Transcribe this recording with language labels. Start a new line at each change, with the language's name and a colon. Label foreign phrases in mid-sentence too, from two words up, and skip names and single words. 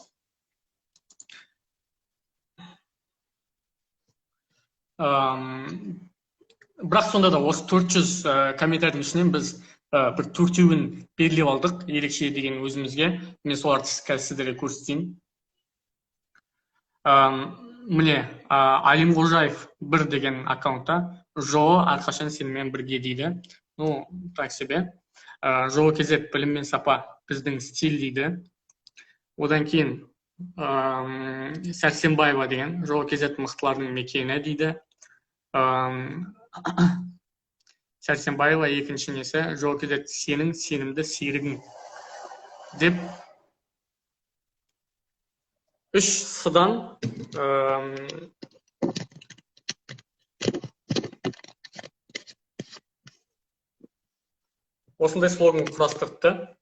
Kazakh: Бірақ сонда да осы 400 комментарийдің ішінен біз бір төртеуін белгілеп алдық, ерекше деген өзімізге. Мен соларды сіздерге көрсетейін. Міне, Алим Қожаев 1 деген аккаунтта ЖО әрқашан сенімен бірге дейді.
Russian: Ну, так себе.
Kazakh: ЖО-КЗ білім мен сапа біздің стиль дейді. Одан кейін Сәрсенбаева деген ЖО-КЗ мықтылардың мекені дейді. Сәрсенбаева екінші несі ЖО-КЗ сенің сенімді серігің деп 3 сыдан осындай слоган құрастырды.